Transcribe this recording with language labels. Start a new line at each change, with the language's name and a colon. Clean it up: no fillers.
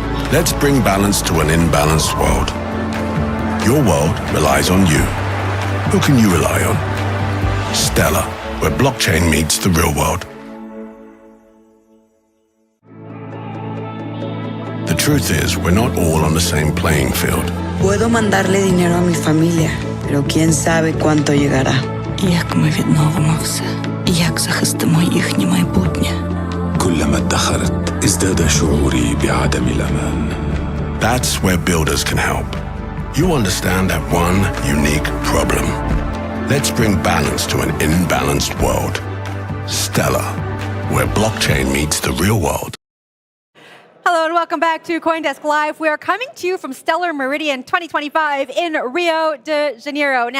English: Let's bring balance to an imbalanced world. Your world relies on you. Who can you rely on? Stellar, where blockchain meets the real world. The truth is, we're not all on the same playing field.
Spanish: Puedo mandarle dinero a mi familia, pero quién sabe cuánto llegará.
Ukrainian: Як ми відновимося? Як захистимо їхнє майбутнє?
Arabic: كلما ادخرت ازداد شعوري بعدم الأمان.
English: That's where builders can help. You understand that one unique problem. Let's bring balance to an imbalanced world. Stellar, where blockchain meets the real world. Hello and welcome back to CoinDesk Live. We are coming to you from Stellar Meridian 2025 in Rio de Janeiro.